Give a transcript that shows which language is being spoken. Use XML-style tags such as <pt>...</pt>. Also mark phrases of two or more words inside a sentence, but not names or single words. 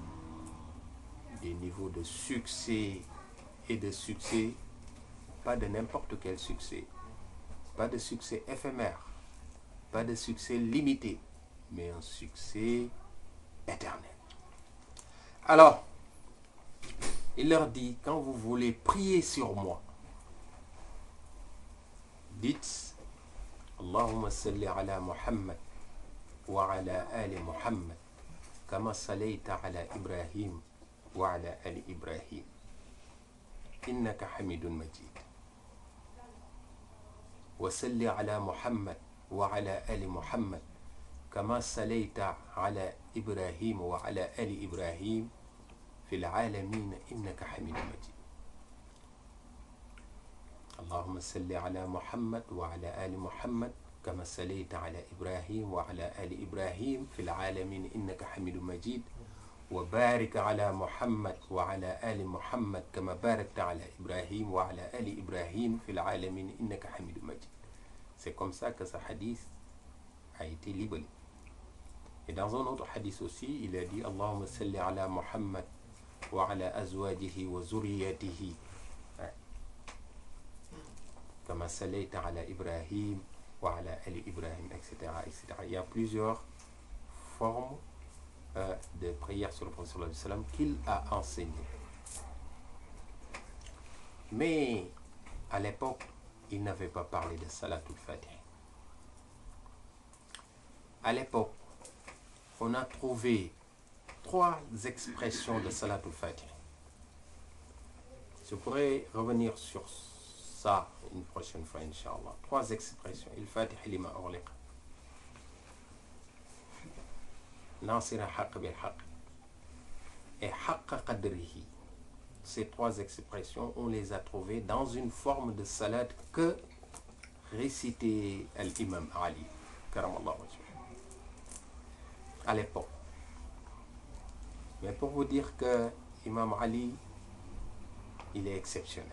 <fr>de succès et de succès, pas de n'importe quel succès, pas de succès éphémère, pas de succès limité, mais un succès éternel. Alors, il leur dit, quand vous voulez prier sur moi, dites</fr> <ar>اللهم صل على محمد وعلى آل محمد كما صليت على إبراهيم وعلى آل إبراهيم إنك حميد مجيد وصل على محمد وعلى آل محمد كما صليت على إبراهيم وعلى آل إبراهيم في العالمين إنك حميد مجيد. اللهم صل على محمد وعلى آل محمد كما صليت على إبراهيم وعلى آل إبراهيم في العالمين إنك حميد مجيد وبارك على محمد وعلى آل محمد كما باركت على إبراهيم وعلى آل إبراهيم في العالمين إنك حميد مجيد.</ar> <fr>C'est comme ça que ce hadith a été libéré. Et dans un autre hadith aussi, il a dit</fr> <ar>اللهم صل على محمد وعلى أزواجه وذريته كما صليت على إبراهيم وعلى آل إبراهيم,</ar> <fr>etc., etc. Il y a plusieurs formes de prière sur le prophète</fr> <ar>صلى الله عليه وسلم</ar> <fr>qu'il a enseigné. Mais à l'époque, il n'avait pas parlé de Salatul Fatih. À l'époque, on a trouvé 3 expressions de Salatul Fatih. Je pourrais revenir sur ça une prochaine fois, Inch'Allah. 3 expressions.</fr> <ar>الفاتح لما أغلق. ناصر الحق بالحق. Et حق قدره.</ar> <fr>Ces 3 expressions, on les a trouvées dans une forme de salat que récitait l'imam Ali,</fr> <ar>كرم الله وجهه,</ar> <fr>à l'époque. Mais pour vous dire que Imam Ali, il est exceptionnel.</fr>